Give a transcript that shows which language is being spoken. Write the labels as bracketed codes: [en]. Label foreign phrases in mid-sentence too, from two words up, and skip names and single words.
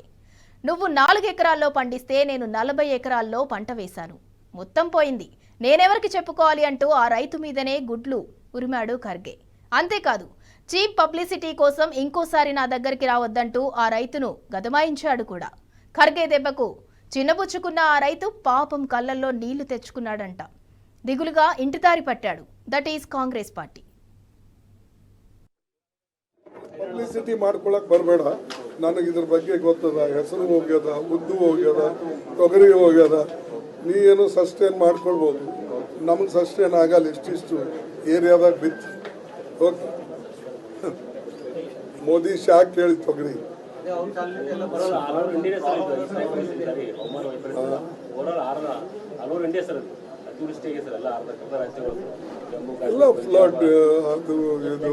[te] నువ్వు 4 ఎకరాల్లో పండిస్తే నేను 40 ఎకరాల్లో పంట వేశాను, మొత్తం పోయింది, నేనెవరికి చెప్పుకోవాలి అంటూ ఆ రైతు మీదనే గుడ్లు ఉరిమాడు ఖర్గే. అంతేకాదు, చీప్ పబ్లిసిటీ కోసం ఇంకోసారి నా దగ్గరికి రావద్దంటూ ఆ రైతును గదమాయించాడు కూడా. ఖర్గే దెబ్బకు చిన్నబుచ్చుకున్న ఆ రైతు పాపం కళ్ళల్లో నీళ్లు తెచ్చుకున్నాడంట. దిగులుగా ఇంటిదారి పట్టాడు. [en] that is Congress party. [kn] ಪಬ್ಲಿಸಿಟಿ ಮಾಡ್ಕೊಳಕ್ ಬರಬೇಡ. ನನಗೆ ಇದ್ರ ಬಗ್ಗೆ ಗೊತ್ತದ. ಹೆಸರು ಹೋಗ್ಯದ, ಉದ್ದು ಹೋಗ್ಯದ, ತೊಗರಿ ಹೋಗ್ಯದ. ನೀ ಏನು ಸಸ್ಟೇನ್ ಮಾಡ್ಕೊಳ್ಬೋದು, ನಮಗೆ ಸಸ್ಟೇನ್ ಆಗಲ್ಲ. ಇಷ್ಟಿಷ್ಟು ಏರಿಯಾದಾಗ ಬಿತ್ತು. ಓಕೆ, ಮೋದಿ ಶಾಕ್ ಕೇಳಿ ತೊಗರಿ ಎಲ್ಲ ಫ್ಲಡ್ ಅದು ಇದು.